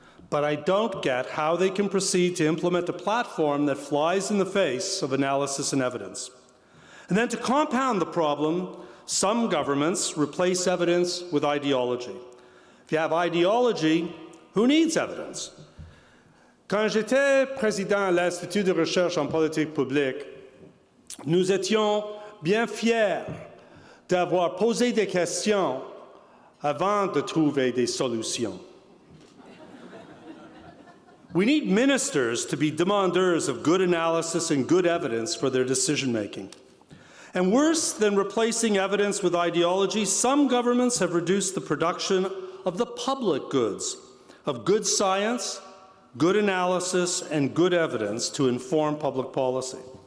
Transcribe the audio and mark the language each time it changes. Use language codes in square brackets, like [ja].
[en] But I don't get how they can proceed to implement a platform that flies in the face of analysis and evidence. And then to compound the problem, some governments replace evidence with ideology. If you have ideology, who needs evidence? [fr] Quand j'étais président à l'Institut de recherche en politique publique, nous étions bien fiers d'avoir posé des questions avant de trouver des solutions. [en] We need ministers to be demandeurs of good analysis and good evidence for their decision-making. And worse than replacing evidence with ideology, some governments have reduced the production of the public goods, of good science, good analysis, and good evidence to inform public policy.